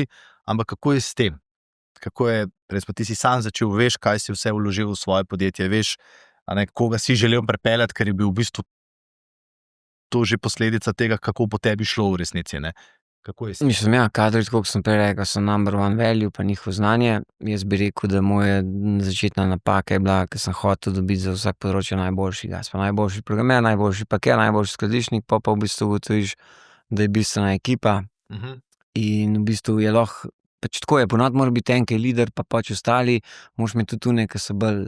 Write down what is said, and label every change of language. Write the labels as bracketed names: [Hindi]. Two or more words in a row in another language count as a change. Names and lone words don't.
[Slovenian] Ampak kako je s tem? Kako je, recimo, ti si sam začel, veš, kaj si vse vložil v svoje podjetje, veš, a ne, koga si želel pripeljati, ker je bil v bistvu to že posledica tega, kako po tebi šlo v resnici, ne? Kako je s tem? Mislim, ja, kadri, tako kot sem prej rekel, [English] so number one value, [Slovenian] pa njihovo znanje. Jaz bi rekel, da moja začetna napaka je bila, ker sem hotel dobiti za vsak področje najboljšega. Jaz pa najboljši programer, najboljši paket, najboljši skladiščnik, pa v bistvu ugotoviš, da je bistvena ekipa in v bistvu je lahko, pač tako je, ponavadi mora biti en, ki je lider, pa pač ostali, moraš imeti tudi tune, ki so bolj.